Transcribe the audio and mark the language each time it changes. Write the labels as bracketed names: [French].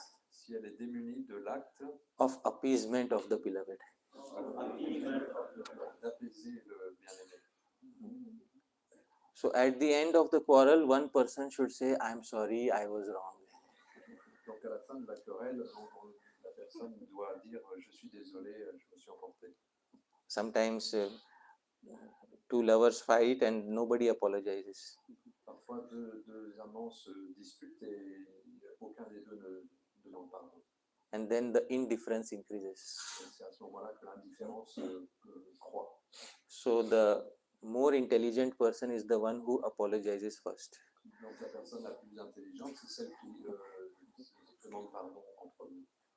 [French] Si elle est démunie de l'acte [English] of appeasement of the beloved. [French] d'apaiser le bien-aimé. [English] So at the end of the quarrel, one person should say, I am sorry, I was wrong. [French] Donc à la fin de la querelle, la personne doit dire je suis désolé, je me suis emporté. [English] Sometimes two lovers fight and nobody apologizes. [French] Parfois deux amants se disputent et aucun des deux ne demande pardon. [English] And then the indifference increases. [French] Et c'est à ce moment-là que l'indifférence croît. [English] So the more intelligent person is the one who apologizes first. [French] Donc la personne la plus intelligente, c'est celle qui demande pardon en premier.